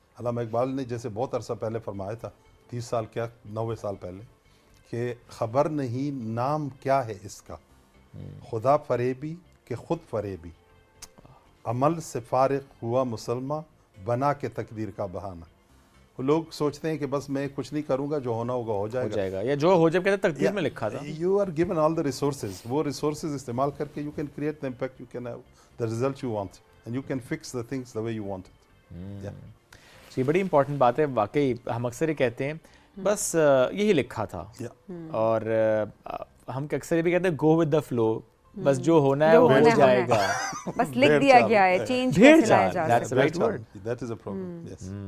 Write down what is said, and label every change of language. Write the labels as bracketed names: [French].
[Urdu] علامہ اقبال نے جیسے بہت عرصہ پہلے فرمایا تھا, 30 سال کیا 90 سال پہلے, کہ خبر نہیں نام کیا ہے اس کا, خدا فریبی کہ خود فریبی, عمل سے فارغ ہوا مسلمہ بنا کے تقدیر کا بہانہ. لوگ سوچتے ہیں کہ بس میں کچھ نہیں کروں گا, جو ہونا ہوگا ہو جائے گا, یا جو ہو جائے گا تقدیر میں لکھا تھا. [English] you are given all the resources, [Urdu] وہ ریسورسز استعمال کر کے [English] You can create the impact, you can have the result you want, and you can fix the things the way you want it. [Urdu] یہ بڑی امپورٹنٹ بات ہے واقعی. ہم اکثر یہ کہتے ہیں بس یہی لکھا تھا, اور ہم اکثر یہ بھی کہتے ہیں [English] go with the flow, [Urdu] بس جو ہونا ہے وہ ہو جائے گا, بس لکھ دیا گیا ہے, چینج کیسے لایا جا [English] That's the right word. That is a problem. Yes.